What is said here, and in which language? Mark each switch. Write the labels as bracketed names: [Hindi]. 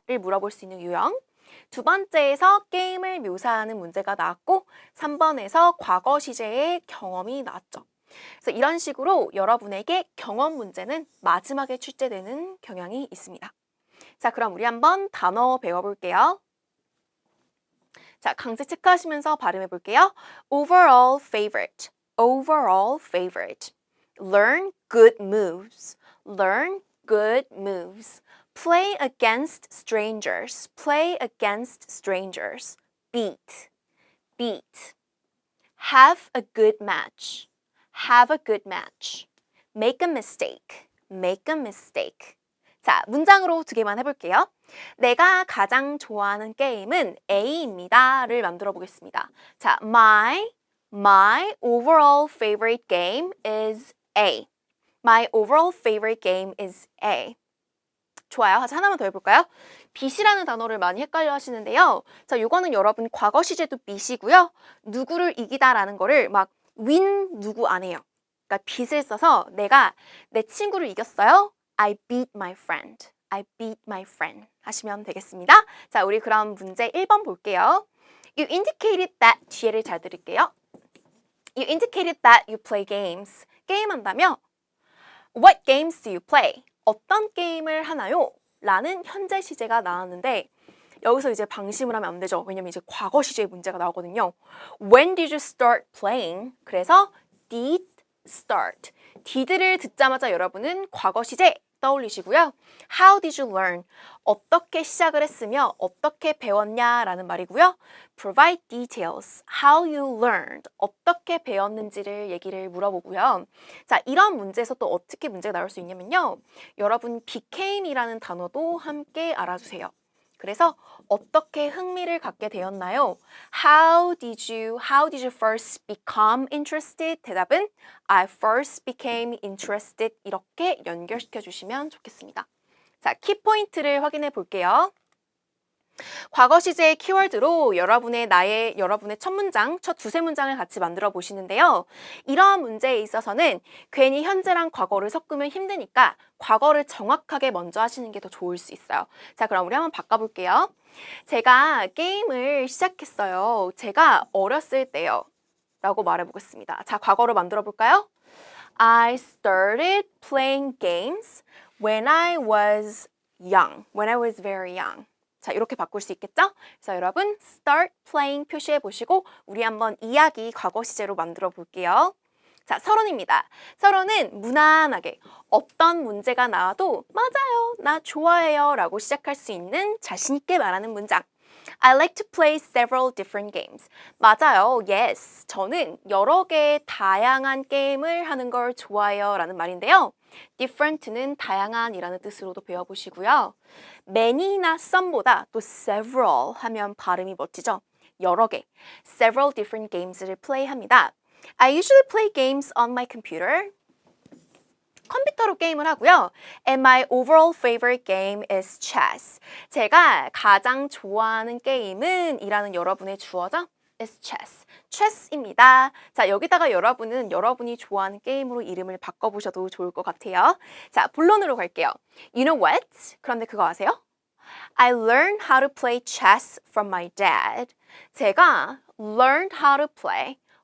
[Korean] 를 물어볼 수 있는 유형. 두 번째에서 게임을 묘사하는 문제가 나왔고 3번에서 과거 시제의 경험이 나왔죠. 그래서 이런 식으로 여러분에게 경험 문제는 마지막에 출제되는 경향이 있습니다. 자, 그럼 우리 한번 단어 배워볼게요. 자, 강세 체크하시면서 발음해 볼게요. [English] Overall favorite, overall favorite. Learn good moves, learn good moves. Play against strangers, play against strangers. Beat, beat. Have a good match, have a good match. Make a mistake, make a mistake. [Korean] 자, 문장으로 두 개만 해볼게요. 내가 가장 좋아하는 게임은 A입니다.를 만들어 보겠습니다. [English] 자, my overall favorite game is A. My overall favorite game is A. [Korean] 좋아요. 하나만 더 해볼까요? beat이라는 단어를 많이 헷갈려 하시는데요. 자, 이거는 여러분 과거 시제도 beat이고요. 누구를 이기다라는 거를 막 win 누구 안 해요. 그러니까 beat을 써서 내가 내 친구를 이겼어요. [English] I beat my friend. I beat my friend [Korean] 하시면 되겠습니다. 자, 우리 그럼 문제 1번 볼게요. [English] You indicated that [Korean] 뒤에를 잘 들을게요. [English] You indicated that you play games. [Korean] 게임한다며? [English] What games do you play? [Korean] 어떤 게임을 하나요? 라는 현재 시제가 나왔는데 여기서 이제 방심을 하면 안 되죠. 왜냐면 이제 과거 시제의 문제가 나오거든요. When did you start playing? 그래서 did start. did를 듣자마자 여러분은 과거 시제 떠올리시고요. [English] How did you learn? [Korean] 어떻게 시작을 했으며 어떻게 배웠냐라는 말이고요. [English] Provide details. How you learned. [Korean] 어떻게 배웠는지를 얘기를 물어보고요. 자, 이런 문제에서 또 어떻게 문제가 나올 수 있냐면요. 여러분 became이라는 단어도 함께 알아주세요. 그래서 어떻게 흥미를 갖게 되었나요? [English] How did you first become interested? [Korean] 대답은 [English] I first became interested. [Korean] 이렇게 연결시켜 주시면 좋겠습니다. 자, 키포인트를 확인해 볼게요. 과거 시제의 키워드로 여러분의 첫 문장, 첫 두세 문장을 같이 만들어 보시는데요. 이러한 문제에 있어서는 괜히 현재랑 과거를 섞으면 힘드니까 과거를 정확하게 먼저 하시는 게 더 좋을 수 있어요. 자, 그럼 우리 한번 바꿔볼게요. 제가 게임을 시작했어요. 제가 어렸을 때요. 라고 말해보겠습니다. 자, 과거로 만들어 볼까요? [English] I started playing games when I was young. When I was very young. [Korean] 자, 이렇게 바꿀 수 있겠죠? 그래서 여러분 start playing 표시해 보시고 우리 한번 이야기 과거 시제로 만들어 볼게요. 자, 서론입니다. 서론은 무난하게 어떤 문제가 나와도 맞아요, 나 좋아해요 라고 시작할 수 있는 자신 있게 말하는 문장. [English] I like to play several different games. [Korean] 맞아요, yes. 저는 여러 개의 다양한 게임을 하는 걸 좋아해요 라는 말인데요. different는 다양한이라는 뜻으로도 배워보시고요. many나 some보다 또 several 하면 발음이 멋지죠? 여러 개, several different games를 플레이합니다. [English] I usually play games on my computer. [Korean] 컴퓨터로 게임을 하고요. [English] And my overall favorite game is chess. [Korean] 제가 가장 좋아하는 게임은 이라는 여러분의 주어죠? [English] is chess. chess입니다. [Korean] 자, 여기다가 여러분은 여러분이 좋아하는 게임으로 이름을 바꿔보셔도 좋을 것 같아요. 자, 본론으로 갈게요. [English] You know what? [Korean] 그런데 그거 아세요? [English] I learned how to play chess from my dad. [Korean] 제가 [English] learned how to play.